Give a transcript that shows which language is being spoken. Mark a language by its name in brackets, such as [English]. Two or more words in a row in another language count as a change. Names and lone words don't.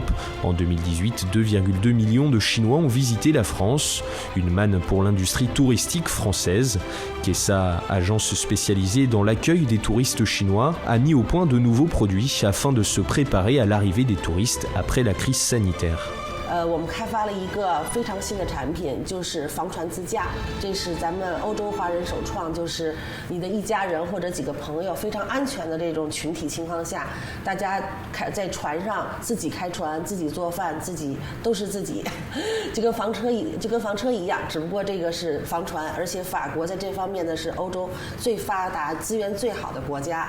[French] En 2018, 2,2 millions de Chinois ont visité la France, une manne pour l'industrie touristique française. Kessa, agence spécialisée dans l'accueil des touristes chinois, a mis au point de nouveaux produits afin de se préparer à l'arrivée des touristes après la crise sanitaire. [Chinese] 我们开发了一个非常新的产品，就是防船自驾。这是咱们欧洲华人首创，就是你的一家人或者几个朋友非常安全的这种群体情况下，大家在船上自己开船、自己做饭、自己都是自己，就跟房车一样，只不过这个是房船，而且法国在这方面呢是欧洲最发达、资源最好的国家。